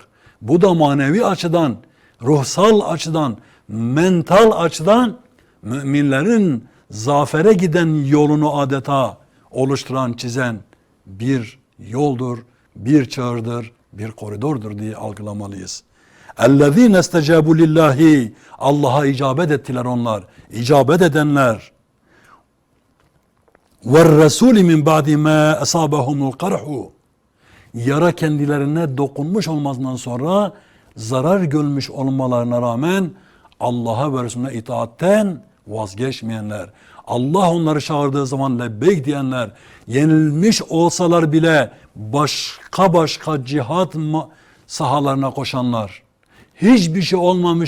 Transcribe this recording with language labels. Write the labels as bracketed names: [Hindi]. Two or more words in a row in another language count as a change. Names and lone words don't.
[Turkish] Bu da manevi açıdan, ruhsal açıdan, mental açıdan müminlerin zafere giden yolunu adeta oluşturan, çizen bir yoldur, bir çağrıdır, bir koridordur diye algılamalıyız. [Arabic] اَلَّذ۪ينَ اسْتَجَابُوا لِلّٰهِ [Turkish] Allah'a icabet ettiler onlar. İcabet edenler. [Arabic] وَالرَّسُولِ مِنْ بَعْدِ مَا أَصَابَهُمُ الْقَرْحُ [Turkish] Yara kendilerine dokunmuş olmasından sonra zarar görmüş olmalarına rağmen Allah'a ve Resulüne itaatten vazgeçmeyenler, Allah onları çağırdığı zaman lebbeyk diyenler, yenilmiş olsalar bile başka cihat sahalarına koşanlar, hiçbir şey olmamış